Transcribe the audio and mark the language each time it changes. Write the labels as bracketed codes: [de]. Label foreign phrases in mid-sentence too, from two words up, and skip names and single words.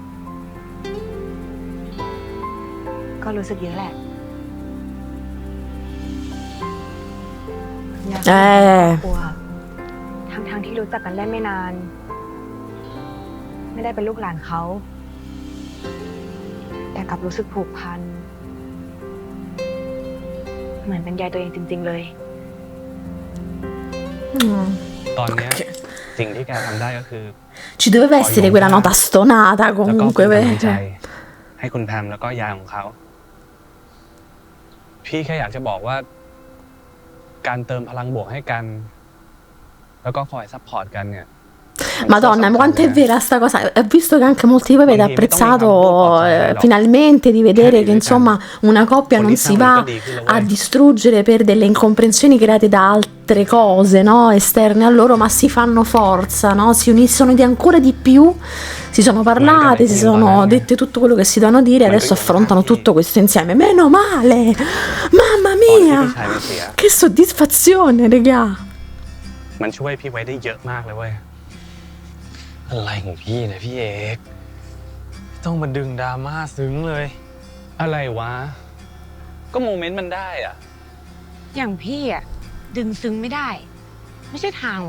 [th] ก็รู้สึกเยอะแหละ กลัวทั้งที่รู้จักกันได้ไม่นาน ไม่ได้เป็นลูกหลานเขา แต่กลับรู้สึกผูกพัน เหมือนเป็นยายตัวเองจริง ๆ เลย ตอนเนี้ยสิ่งที่แกทำได้ก็คือ [it] Ci doveva essere quella nota stonata [th] แล้วก็ [it] comunque. [th] เป็นกำลังใจ ให้คุณแพมแล้วก็ยายของเขา พี่แค่อยากจะบอกว่า การเติมพลังบวกให้กัน แล้วก็คอยซัพพอร์ตกันเนี่ย [it] Madonna, quanto è vera sta cosa. Ho visto che anche molti di voi avete apprezzato finalmente di vedere che insomma una coppia non si va a distruggere per delle incomprensioni create da altre cose, no? Esterne a loro, ma si fanno forza, no? Si uniscono di ancora di più, si sono parlate, si sono dette tutto quello che si devono dire e adesso affrontano tutto questo insieme. Meno male! Mamma [th] ตอนที่ [it] mia! [th] พี่ชายมันเสีย [it] Che soddisfazione, regà! [th] มันช่วยพี่ไว้ได้เยอะมากเลยเว้ย อะไรของพี่เนี่ยพี่เอกต้องมาดึงดราม่าซึ้งเลย อะไรวะ ก็โมเมนต์มันได้อะ อย่างพี่อ่ะ ดึงซึ้งไม่ได้ ไม่ใช่ทางว่ะ